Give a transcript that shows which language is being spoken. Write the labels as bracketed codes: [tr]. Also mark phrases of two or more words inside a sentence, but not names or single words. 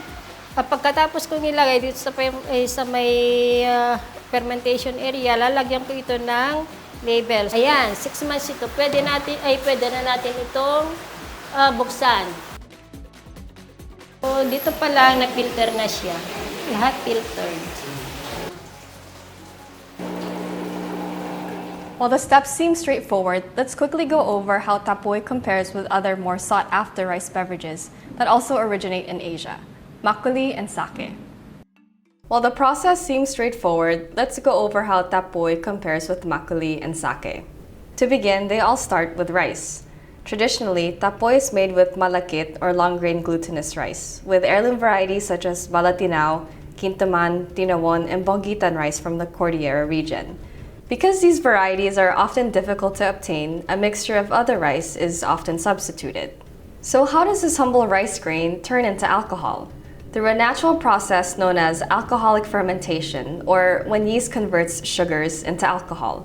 [tl] Pagkatapos kong ilagay dito sa may [en] fermentation area, [tl] lalagyan ko ito ng label. Ayan, 6 months ito. Pwede na natin itong buksan. So, dito pa lang na-filter na siya. Lahat filtered. [en] While the steps seem straightforward, let's quickly go over how tapoy compares with other more sought-after rice beverages that also originate in Asia, makgeolli and sake. While the process seems straightforward, let's go over how tapoy compares with makgeolli and sake. To begin, they all start with rice. Traditionally, tapoy is made with malakit or long-grain glutinous rice, with heirloom varieties such as balatinao, kintaman, tinawon, and bonggitan rice from the Cordillera region. Because these varieties are often difficult to obtain, a mixture of other rice is often substituted. So how does this humble rice grain turn into alcohol? Through a natural process known as alcoholic fermentation, or when yeast converts sugars into alcohol.